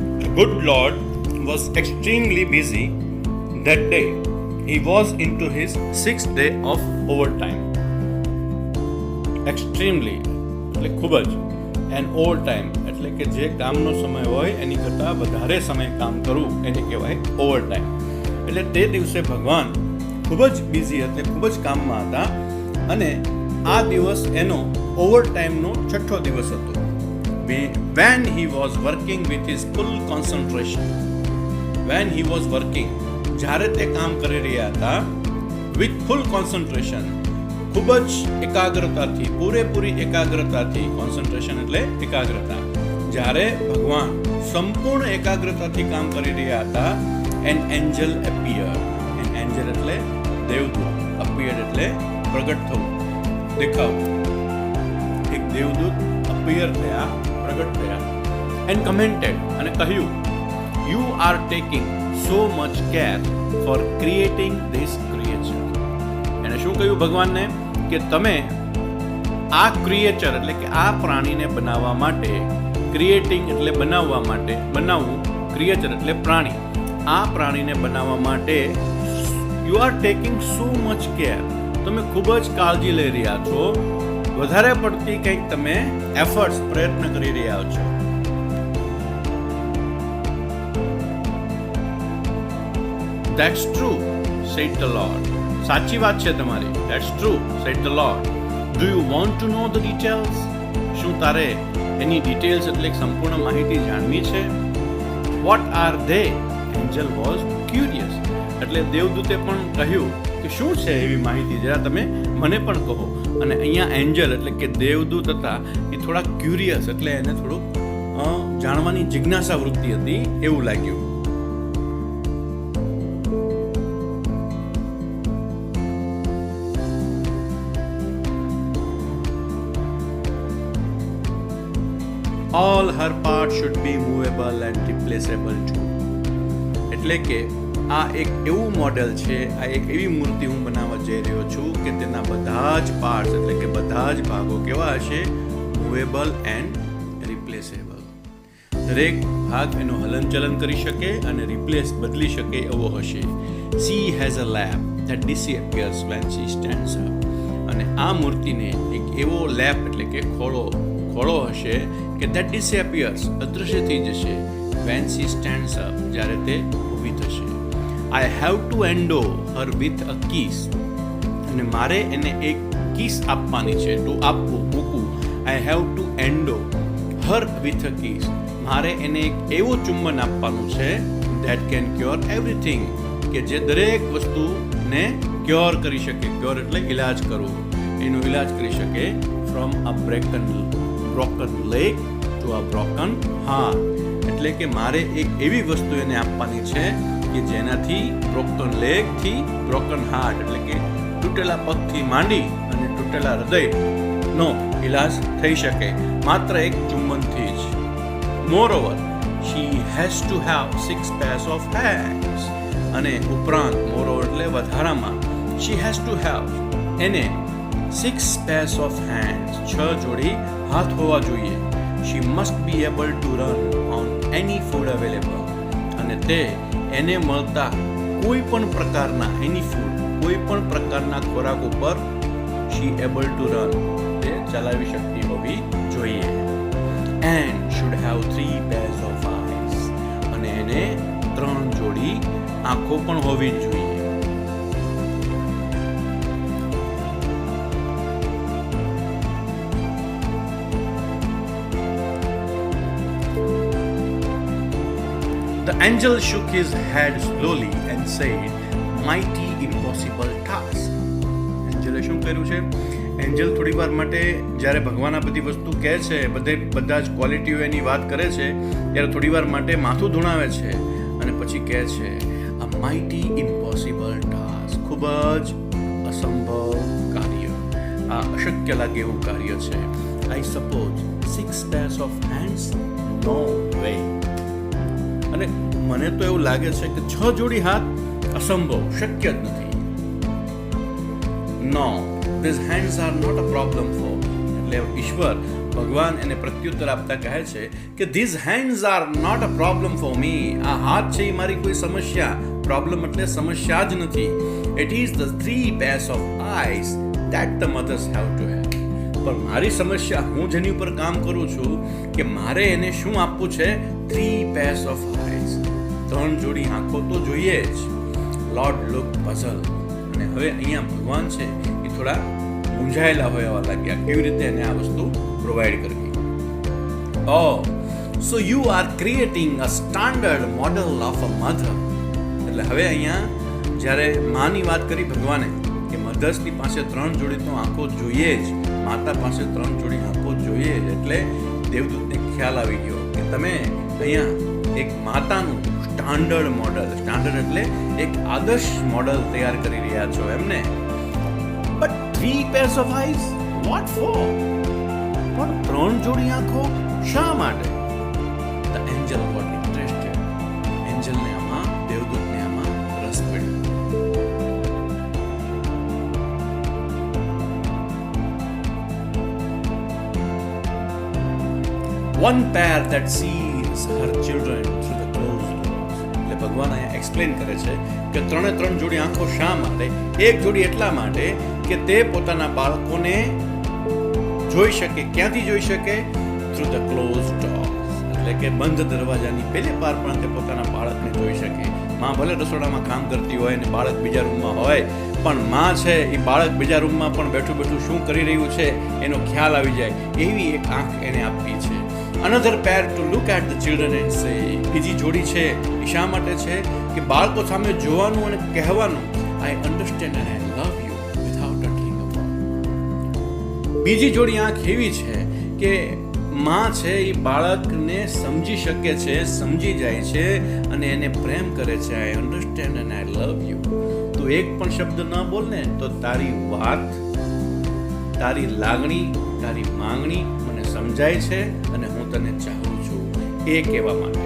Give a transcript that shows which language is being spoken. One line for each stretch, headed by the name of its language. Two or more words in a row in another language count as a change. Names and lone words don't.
English: good Lord was extremely busy that day. He was into his sixth day of overtime.
Gujarati: Extremely એટલે ખૂબ જ
English: and over time
Gujarati: એટલે કે જે કામનો સમય હોય એની કરતાં વધારે સમય કામ કરવું એને કહેવાય
English: over time.
Gujarati: એટલે તે દિવસે ભગવાન ખૂબ જ બિઝી એટલે ખૂબ જ કામમાં હતા અને આ દિવસ એનો ઓવર ટાઈમનો છઠ્ઠો દિવસ હતો.
English: When he was working with his full concentration, when he was working,
Gujarati: જ્યારે તે કામ કરી રહ્યા હતા
English: with full concentration,
Gujarati: ખૂબ જ એકાગ્રતાથી, પૂરેપૂરી એકાગ્રતાથી, કોન્સન્ટ્રેશન એટલે એકાગ્રતા, જ્યારે ભગવાન સંપૂર્ણ એકાગ્રતાથી કામ કરી રહ્યા હતા,
English: an angel appeared. an angel
Gujarati: એટલે દેવદૂત, appeared એટલે પ્રગટ થવું, દેખાવું. એક દેવદૂત appear થયા, પ્રગટ થયા,
English: and commented
Gujarati: અને કહ્યું,
English: you are taking so much care for creating this creature.
Gujarati: એને શું કહ્યું ભગવાનને કે તમે આ ક્રિએચર એટલે કે આ પ્રાણીને બનાવવા માટે, ક્રિએટિંગ એટલે બનાવવા માટે, બનાવવું, ક્રિએચર એટલે પ્રાણી, આ પ્રાણીને બનાવવા માટે
English: you are taking so much care,
Gujarati: તમે ખૂબ જ કાળજી લઈ રહ્યા છો, વધારે પડતી કંઈક તમે એફર્ટ્સ, પ્રયત્ન કરી રહ્યા છો.
English: That's true, said the Lord.
Gujarati: સાચી વાત છે તમારી.
English: That's true, said the Lord. Do you want to know the details?
Gujarati: શું તારે એની ડિટેલ્સ એટલે સંપૂર્ણ માહિતી જાણવી છે?
English: What are they? Angel was curious.
Gujarati: એટલે દેવદૂતે પણ કહ્યું કે શું છે એવી માહિતી, જરા તમે મને પણ કહો. અને અહીંયા એન્જલ એટલે કે દેવદૂત હતા એ થોડા ક્યુરિયસ એટલે એને થોડુંક જાણવાની જિજ્ઞાસા વૃત્તિ હતી એવું લાગ્યું.
English: All her parts should be movable and replaceable too.
Gujarati: એટલે કે આ એક એવું મોડેલ છે, આ એક એવી મૂર્તિ હું બનાવવા જઈ રહ્યો છું કે તેના બધા જ પાર્ટ્સ એટલે કે બધા જ ભાગો કેવા હશે?
English: movable and replaceable.
Gujarati: દરેક ભાગ એનું હલનચલન કરી શકે અને રિપ્લેસ બદલી શકે એવો હશે.
English: She has a lap that disappears when she stands up.
Gujarati: અને આ મૂર્તિને એક એવો લેપ એટલે કે ખોળો હશે કે
English: that disappears
Gujarati: અદૃશ્ય થઈ જશે
English: when she stands up
Gujarati: જ્યારે તે ઊભી થશે.
English: I have to endow her with a kiss.
Gujarati: અને મારે એને એક કિસ આપવાની છે, to આપવું, મૂકવું.
English: I have to endow her with a kiss.
Gujarati: મારે એને એક એવું ચુંબન આપવાનું છે
English: that can cure everything,
Gujarati: કે જે દરેક વસ્તુને ક્યોર કરી શકે. ક્યોર એટલે ઇલાજ કરવો, એનો ઇલાજ કરી શકે.
English: from a broken leg to a broken heart.
Gujarati: એટલે કે મારે એક એવી વસ્તુ એને આપવાની છે કે જેનાથી
English: broken leg
Gujarati: થી
English: broken heart
Gujarati: એટલે કે તૂટેલા પગથી માંડી અને તૂટેલા હૃદયનો ઇલાજ થઈ શકે માત્ર એક ચુંબનથી જ.
English: Moreover, she has to have 6 pairs of hands.
Gujarati: અને ઉપરાંત moreover એટલે વધારામાં,
English: she has to have એને 6 pairs of hands, 6
Gujarati: જોડી હાથ હોવા જોઈએ.
English: She must be able to run on any food available.
Gujarati: અને તે એને મળતા કોઈ પણ પ્રકારના
English: any food,
Gujarati: કોઈ પણ પ્રકારના ખોરાક ઉપર
English: she able to run,
Gujarati: તે ચલાવી શકતી હોવી જોઈએ.
English: And should have 3 pairs of eyes.
Gujarati: અને એને 3 જોડી આંખો પણ હોવી જોઈએ.
English: The angel shook his head slowly and said, mighty impossible task.
Gujarati: એન્જલે શું કર્યું છે? એન્જલ થોડી વાર માટે જ્યારે ભગવાન આ બધી વસ્તુ કહે છે, બધા જ ક્વોલિટીઓ એની વાત કરે છે, ત્યારે થોડી વાર માટે માથું ધૂણાવે છે અને પછી કહે છે
English: a mighty impossible task.
Gujarati: ખૂબ જ અસંભવ કાર્ય, આ અશક્ય લાગે એવું કાર્ય છે.
English: I suppose 6 pairs of hands? No way.
Gujarati: અને મને તો એવું લાગે છે કે 6 જોડી હાથ અસંભવ, શક્ય જ નથી.
English: No, these hands are not a problem for me.
Gujarati: એટલે ઈશ્વર ભગવાન એને પ્રત્યુત્તર આપતા કહે છે કે
English: these hands are not a problem for me.
Gujarati: આ હાથ છે એ મારી કોઈ સમસ્યા, પ્રોબ્લેમ એટલે સમસ્યા જ નથી.
English: It is the 3 pairs of eyes that the mothers have to have.
Gujarati: પણ મારી સમસ્યા, હું જેની ઉપર કામ કરું છું કે મારે એને શું આપવું છે?
English: 3 pairs of eyes.
Gujarati: 3 જોડી આંખો તો જોઈએ જ.
English: Lord look puzzle.
Gujarati: અને હવે અહીંયા ભગવાન છે એ થોડા મૂંઝાયેલા હોય એવા લાગ્યા, કેવી રીતે એને આ વસ્તુ પ્રોવાઈડ કરવી.
English: Oh, so you are creating a standard model of a mother.
Gujarati: એટલે હવે અહીંયા જ્યારે માની વાત કરી ભગવાને કે મધર્સની પાસે 3 જોડી તો આંખો જોઈએ જ, માતા પાસે 3 જોડી આંખો જોઈએ જ, એટલે દેવદૂતને ખ્યાલ આવી ગયો કે તમે અહીંયા એક માતાનું
English: standard model,
Gujarati: સ્ટાન્ડર્ડ એટલે એક આદર્શ મોડલ તૈયાર કરી રહ્યા છો એમને.
English: બટ 3 pairs of eyes, what for?
Gujarati: પણ 3 જોડી આંખો શા માટે?
English: The angel got interested.
Gujarati: એન્જલને આમાં, દેવદૂતને આમાં રસ પડ્યો.
English: One pair that sees her children through the closed doors.
Gujarati: એટલે ભગવાન અહીંયા એક્સપ્લેન કરે છે કે 3 જોડી આંખો શા માટે? એક જોડી એટલા માટે કે તે પોતાના બાળકોને જોઈ શકે. ક્યાંથી જોઈ શકે?
English: through the close doors.
Gujarati: એટલે કે બંધ દરવાજાની પેલે પાર પણ તે પોતાના બાળકને જોઈ શકે. માં ભલે રસોડામાં કામ કરતી હોય અને બાળક બીજા રૂમમાં હોય, પણ માં છે એ બાળક બીજા રૂમમાં પણ બેઠું બેઠું શું કરી રહ્યું છે એનો ખ્યાલ આવી જાય, એવી એક આંખ એને આપી છે.
English: Another pair to look at the children and say.
Gujarati: બીજી જોડી છે એ શા માટે છે? કે બાળકો સામે જોવાનું અને કહેવાનું,
English: I understand and I love you without uttering a word.
Gujarati: બીજી જોડી આંખ એવી છે કે માં છે એ બાળકને સમજી શકે છે, સમજી જાય છે અને એને પ્રેમ કરે છે.
English: I understand and I love you.
Gujarati: તું એક પણ શબ્દ ન બોલ ને તો તારી વાત, તારી લાગણી, તારી માંગણી મને સમજાય છે અને હું તને ચાહું છું, એ કહેવા માટે.